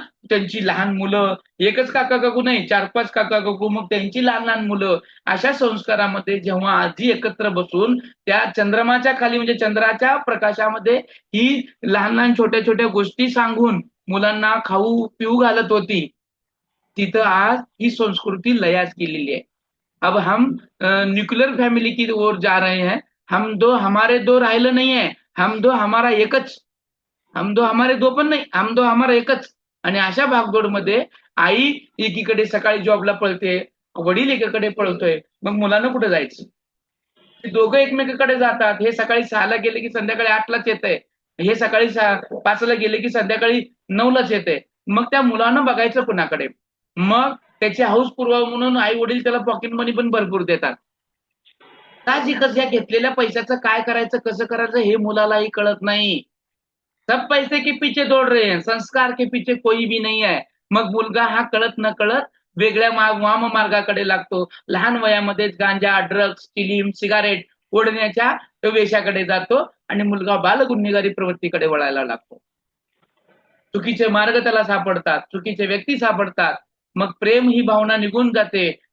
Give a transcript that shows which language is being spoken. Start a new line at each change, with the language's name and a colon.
Marathi: त्यांची लहान मुलं, एकच काका काकू नाही 4-5 काका काकू, मग त्यांची लहान लहान मुलं, अशा संस्कारामध्ये जेव्हा आजी एकत्र बसून त्या चंद्रमाच्या खाली म्हणजे चंद्राच्या प्रकाशामध्ये ही लहान लहान छोट्या छोट्या गोष्टी सांगून मुलांना खाऊ पिऊ घालत होती, तिथं आज ही संस्कृती लयास गेलेली आहे.
Hindi: अब हम न्यूक्लियर फॅमिली की ओर जा रहे हैं. हम दो हमारे दो
Marathi: राहिलं नाहीये,
Hindi: हम दो हमारा
Marathi: एकच.
Hindi: हम दो हमारे दो
Marathi: पण नाही,
Hindi: हम दो हमारा
Marathi: एकच. आणि अशा भागदौडमध्ये आई एकीकडे सकाळी जॉबला पळते, वडील एकीकडे पळतोय, मग मुलांना कुठे जायचं? ते दोघं एकमेकांकडे जातात. हे सकाळी 6ला गेले की संध्याकाळी 8लाच येतंय, हे सकाळी 5ला गेले की संध्याकाळी 9लाच येतंय. मग त्या मुलांना बघायचं कुणाकडे? मग त्याची हौस पुरवावं म्हणून आई वडील त्याला पॉकेट मनी पण भरपूर देतात. साहजिकच या घेतलेल्या पैशाचं काय करायचं, कसं करायचं हे मुलालाही कळत नाही.
Hindi: सब पैसे के पीछे दौड़ रहे हैं, संस्कार के पीछे कोई भी नहीं है.
Marathi: मग मुलगा हा कळत न कळत वेगळ्या वाम मार्गाकडे लागतो. लहान वयामध्येच गांजा, ड्रग्ज, चिलीम, सिगारेट ओढण्याच्या वेशाकडे जातो आणि मुलगा बालगुन्हेगारी प्रवृत्तीकडे वळायला लागतो. चुकीचे मार्ग त्याला सापडतात, चुकीचे व्यक्ती सापडतात. मग प्रेम ही भावना निघून जाते.